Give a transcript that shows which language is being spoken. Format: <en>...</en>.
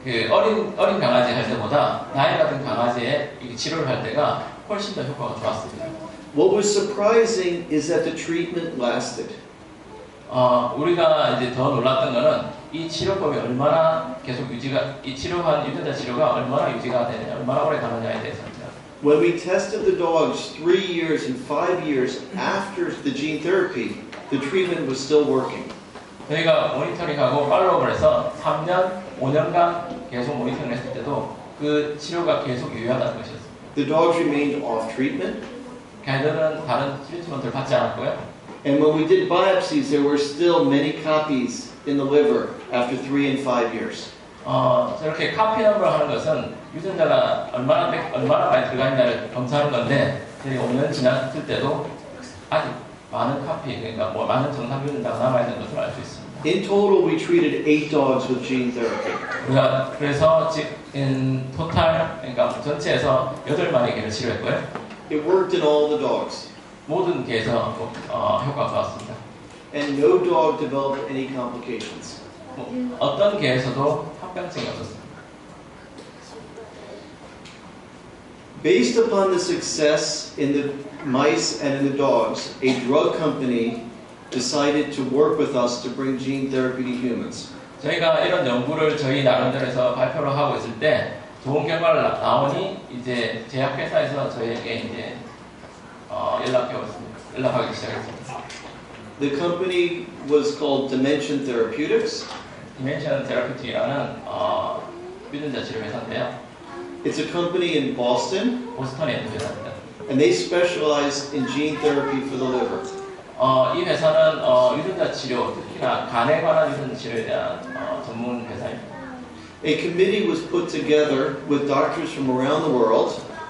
<ko>어린 강아지 할 때보다 나이 같은 강아지에 치료를 할 때가 훨씬 더 효과가 좋았습니다.</ko> <en>What was surprising is that the treatment lasted.</en> <ko>우리가 이제 더 놀랐던 거는 이 치료법이 얼마나 계속 이 치료한 유전자 치료가 얼마나 유지가 되느냐, 얼마나 오래 가느냐에 대해서입니다.</ko> <en>When we tested the dogs 3 years and 5 years after the gene therapy, the treatment was still working.</en> <ko>저희가 모니터링하고 팔로우를 해서 3년, 5년간 계속 모니터링 했을 때도 그 치료가 계속 유효하다는 것이었습니다.</ko> <en>The dogs remained off treatment.</en> <ko>개들은 다른 트리트먼트를 받지 않았고요.</ko> <en>And when we did biopsies, there were still many copies in the liver after 3 and 5 years.</en> <ko>저렇게 카피 넘버를 하는 것은 유전자가 얼마나 많이 들어가 있냐를 검사하는 건데 저희 5년 지났을 때도 아직 많은 카피, 그러니까 많은 정상 유전자가 남아있는 것을 알 수 있습니다.</ko> <en>In total, we treated 8 dogs with gene therapy.</en> <ko>우리가 그래서</ko> <en>in total,</en> <ko>그러니까 전체에서 8마리 개를 치료했고요.</ko> <en>It worked in all the dogs.</en> <ko>모든 개에서 효과가 좋았습니다.</ko> <en>And no dog developed any complications.</en> <ko>어떤 개에서도 합병증이 없었습니다.</ko> <en>Based upon the success in the mice and in the dogs, a drug company decided to work with us to bring gene therapy to humans.</en> <ko>저희가 이런 연구를 저희 나름대로 해서 발표를 하고 있을 때 좋은 결과를 나오니 이제 제약회사에서 저희에게 이제 연락하기 시작했습니다.</ko> <en>The company was called Dimension Therapeutics.</en> <ko>디멘션 테라피틱이라는 유전자 치료 회사인데요.</ko> <en>It's a company in Boston,</en> <ko>보스턴에 있는 회사입니다.</ko> <en>and they specialize in gene therapy for the liver.</en> <ko>이 회사는 유전자 치료, 특히나 간에 관한 유전자 치료에 대한 전문 회사입니다.</ko> <en>A committee was put together with doctors from around the world.</en>